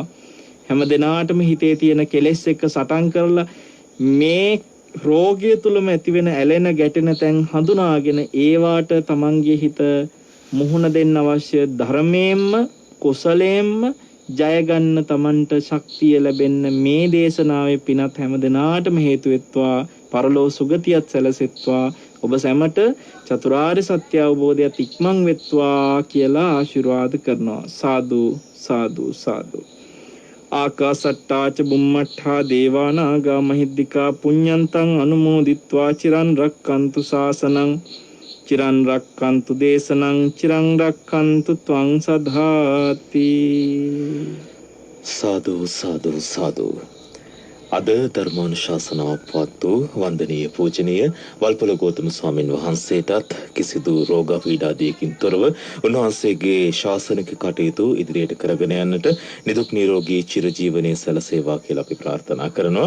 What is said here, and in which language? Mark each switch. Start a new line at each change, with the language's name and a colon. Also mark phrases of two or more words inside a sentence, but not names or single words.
Sinhala: හැමදෙනාටම හිතේ තියෙන කෙලෙස් එක්ක සටන් කරලා මේ රෝගය තුලම ඇතිවෙන ඇලෙන ගැටෙන තැන් හඳුනාගෙන ඒවාට තමන්ගේ හිත මුහුණ දෙන්න අවශ්‍ය ධර්මයෙන්ම කුසලයෙන්ම ජය ගන්න තමන්ට ශක්තිය ලැබෙන්න මේ දේශනාවේ පිනත් හැමදෙනාටම හේතු වෙත්වා. පරලෝ සුගතියත් සැලසෙත්වා. ඔබ සැමට චතුරාර්ය සත්‍ය අවබෝධයත් ඉක්මන් වෙත්වා කියලා ආශිර්වාද කරනවා. සාදු සාදු සාදු.
Pali: ආකාසට්ටාච බුම්මට්ඨා දේවානාගා මහිද්దికා පුඤ්ඤන්තං අනුමෝදිත්වා චිරන් රක්칸තු ශාසනං චිරන් රක්칸තු දේශනං චිරන් රක්칸තු ත්වං සදාති.
Sinhala: සාදු සාදු සාදු. අද ධර්මානුශාසනාවක් පවත්වූ වන්දනීය පූජනීය වල්පොල ගෞතම ස්වාමින් වහන්සේටත් කිසිදු රෝග පීඩාදියකින් තොරව උන්වහන්සේගේ ශාසනික කටයුතු ඉදිරියට කරගෙන යන්නට නිදුක් නිරෝගී චිරජීවනයේ සැලසේවා කියලා අපි ප්‍රාර්ථනා කරනවා.